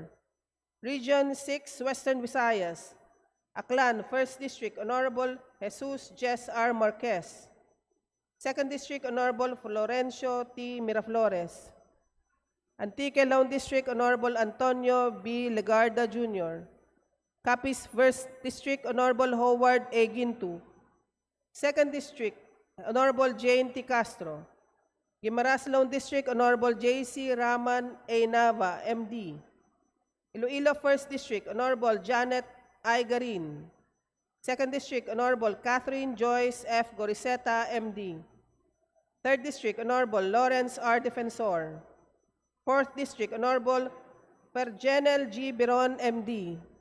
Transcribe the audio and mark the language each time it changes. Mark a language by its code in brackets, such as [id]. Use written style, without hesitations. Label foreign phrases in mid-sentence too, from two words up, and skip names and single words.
[en] Region 6, Western Visayas. Aklan, 1st District, Honorable Jesus Jess R. Marquez. 2nd District, Honorable Florencio T. Miraflores. Antique Lone District, Honorable Antonio B. Legarda Jr. Capiz First District, Honorable Howard A. Gintu. Second District, Honorable Jane T. Castro. Guimaras Lone District, Honorable J.C. Raman A. Nava, M.D. Iloilo First District, Honorable Janet I. Garin. Second District, Honorable Catherine Joyce F. Goriseta, M.D. Third District, Honorable Lawrence R. Defensor. Fourth District, Honorable Perjenel G. Biron, M.D.